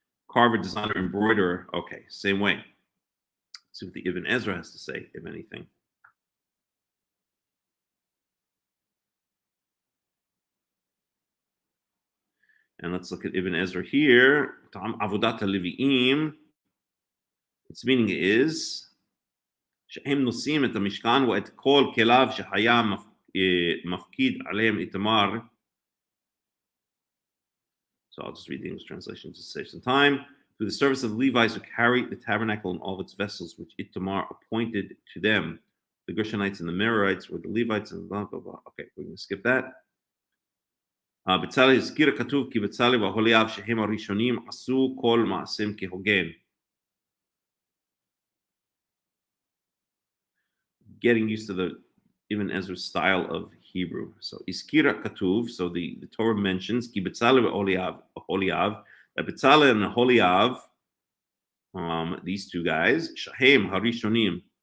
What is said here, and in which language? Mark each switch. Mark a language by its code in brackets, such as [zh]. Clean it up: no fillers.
[en] Carver, designer, embroiderer. Okay, same way. Let's see what the Ibn Ezra has to say, if anything. And let's look at Ibn Ezra here. [he] Avodat Levi'im. [en] Its meaning is [he] שהם נושאים את המשכן ואת כל כליו שהיה מפקיד עליהם איתמר. [en] So I'll just read the English translation to save some time. Through the service of the Levites who carry the tabernacle and all of its vessels, which Itamar appointed to them. The Gershonites and the Merarites were the Levites and blah, blah, blah. Okay, we're going to skip that. [he] בצלאל הזכיר כתוב כי בצלאל וההוליאב שהם הראשונים עשו כל מעשיהם כהוגן. [en] Getting used to the Ibn Ezra's style of Hebrew. So [he] Iskira Katuv, [en] so the Torah mentions Ki Betzalel Oholiav, that Betzalel and Oholiav, these two guys, [he] Shahem Harishonim.